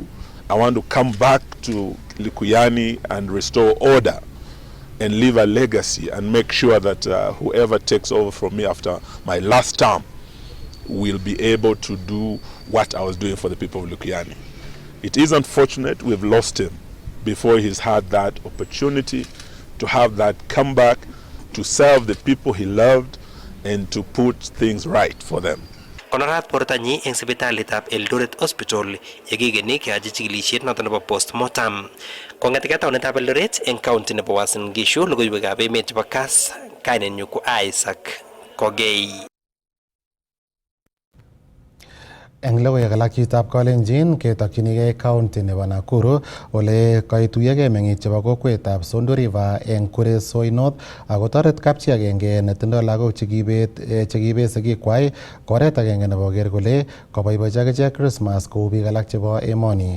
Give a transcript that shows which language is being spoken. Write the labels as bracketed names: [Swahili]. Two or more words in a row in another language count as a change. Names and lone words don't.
[English] I want to come back to Likuyani and restore order and leave a legacy and make sure that whoever takes over from me after my last term will be able to do what I was doing for the people of Likuyani. It is unfortunate we've lost him before he's had that opportunity to have that comeback, to serve the people he loved and to put things right for them. [Kalenjin] Konorat portanyi eng sipitalitab Eldoret Hospital yekigeni keyachi chikilisiet noto nebo postmortem. Kong'etegei taonitab Eldoret eng county nebo Uasin Gishu, logoiwekab emet chebo Kass, kainenyu ko Isaac Kogei. Eng logoiwek alak chitab Kalenjin ketokchinigei county nebo Nakuru ole kaituyogei meng'ik chebo kokwetab Sondu River eng Kuresoi North akotoret kapchi agenge netindoi lagok chekibet sigikwai koret agenge nebo koker kole koboiboichi akichek Christmas kou biik alak chebo emoni.